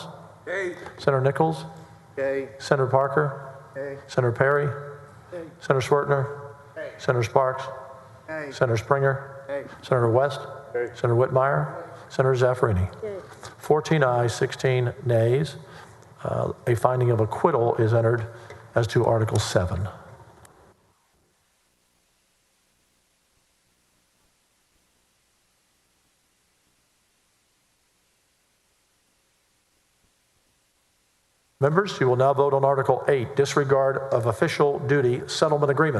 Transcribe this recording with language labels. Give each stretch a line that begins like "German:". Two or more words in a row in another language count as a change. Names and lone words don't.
English: Nay. Senator Nichols. Nay. Senator Parker. Nay. Senator Perry. Nay. Senator Swertner. Nay. Senator Sparks. Nay. Senator Springer. Nay. Senator West. Nay. Senator Whitmire. Senator Zaffarini. 14 ayes, 16 nays. A finding of acquittal is entered as to Article 7. Members, you will now vote on Article 8, disregard of official duty settlement agreement.